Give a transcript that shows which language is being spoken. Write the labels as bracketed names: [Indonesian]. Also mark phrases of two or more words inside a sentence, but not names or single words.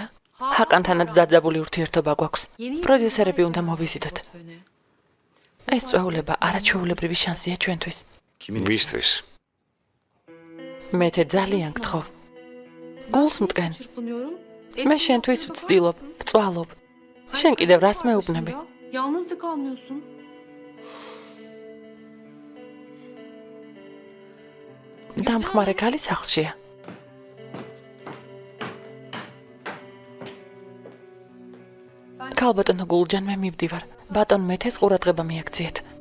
[Georgian] ჰაკანთანაც დაძაბული ურთიერთობა გვაქვს. პროდიუსერები უნდა მოვიზიდოთ. ეს წვეულება არაჩვეულებრივი შანსია ჩვენთვის. ვისთვის? მეთე ძალიან გთხოვ. გულს მტკენ. მე შენთვის ვცდილობ, ვწვალობ. შენ კიდევ რას მეუბნები? [Turkish] Yalnız da kalmıyorsun. [Georgian] დამხმარე ქალი სახლშია. ქალბატონო გულჯან მე მივდივარ. ბატონ მეთეს ყურადღება მიაქციეთ.